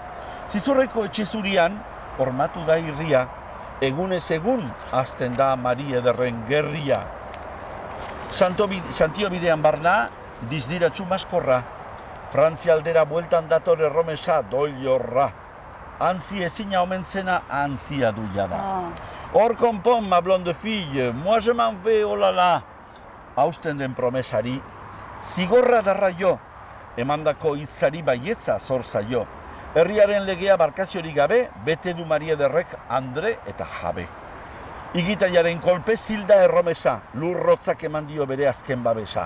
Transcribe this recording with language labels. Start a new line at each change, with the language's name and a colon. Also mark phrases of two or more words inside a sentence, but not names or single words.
Basque: Zizurreko etxe zurian, hormatu da irria, egunez egun azten da Mari Ederren gerria. Santio bidean barna, dizdiratxu maskorra. Frantzia aldera bueltan dator erromesa doilorra. Antzi ezina omentzena antzia du jada. Hor konpon,
French: ma blonde fille, moi je m'en vais, oh la la.
Basque: Hausten den promesari, zigorra darra jo, emandako hitzari baietza zor zaio. Herriaren legea barkaziorik gabe, bete du Mari Ederrek Andre eta jabe. Igitaiaren kolpe zilda erromesa, lurrotzak eman dio bere azken babesa.